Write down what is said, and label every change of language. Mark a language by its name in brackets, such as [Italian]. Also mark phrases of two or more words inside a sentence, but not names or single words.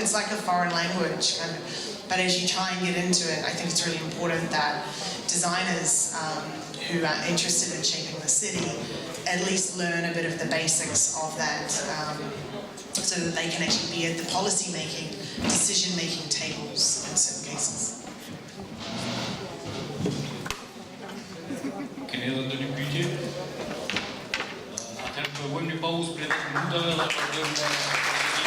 [English] It's like a foreign language kind of. But as you try and get into it, I think it's really important that designers who are interested in shaping the city at least learn a bit of the basics of that, so that they can actually be at the policy-making, decision-making tables in certain cases. [Albanian] Keni edhe ndonjë pyetje? Atëherë bëjmë një pauzë për 10 minuta dhe vazhdojmë